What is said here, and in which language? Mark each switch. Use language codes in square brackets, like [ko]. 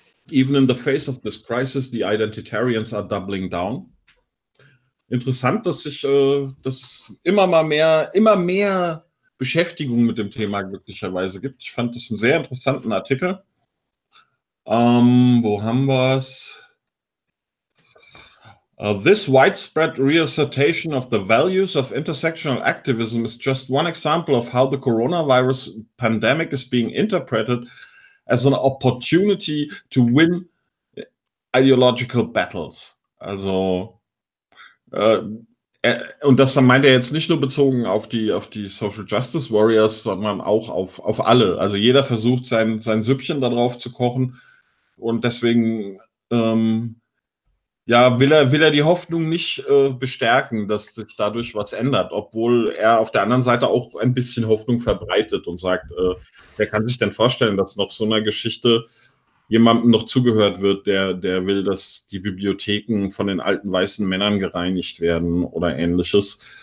[en] Even in the face of this crisis, the identitarians are doubling down. [de] Interessant, dass sich das immer mehr Beschäftigung mit dem Thema glücklicherweise gibt. Ich fand das einen sehr interessanten Artikel. Wo haben wir es? [en] This widespread reassertion of the values of intersectional activism is just one example of how the coronavirus pandemic is being interpreted as an opportunity to win ideological battles. [de] Also, und das meint er jetzt nicht nur bezogen auf die Social Justice Warriors, sondern auch auf alle. Also jeder versucht, sein Süppchen darauf zu kochen. Und deswegen will er die Hoffnung nicht bestärken, dass sich dadurch was ändert, obwohl er auf der anderen Seite auch ein bisschen Hoffnung verbreitet und sagt, wer kann sich denn vorstellen, dass nach so einer Geschichte jemandem noch zugehört wird, der will, dass die Bibliotheken von den alten weißen Männern gereinigt werden oder ähnliches.